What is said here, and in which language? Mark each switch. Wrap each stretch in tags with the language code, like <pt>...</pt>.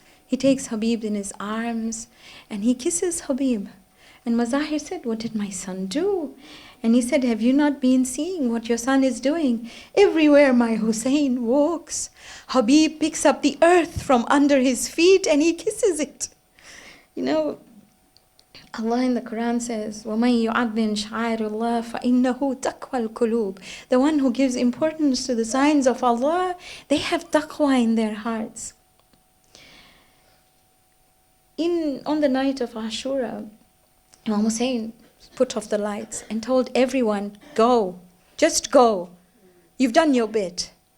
<en>He takes Habib in his arms, and he kisses Habib. And Mazahir said, what did my son do? And he said, have you not been seeing what your son is doing? Everywhere my Hussein walks, Habib picks up the earth from under his feet and he kisses it. Allah in the Quran says,</en> <ar>وَمَن يُعَظِّمْ شَعَائِرَ اللَّهِ فَإِنَّهُ تَقْوَى الْقُلُوبِ.</ar> <en>The one who gives importance to the signs of Allah, they have taqwa in their hearts. On the night of Ashura, Imam Hussein put off the lights and told everyone, go, just go. You've done your bit.</en>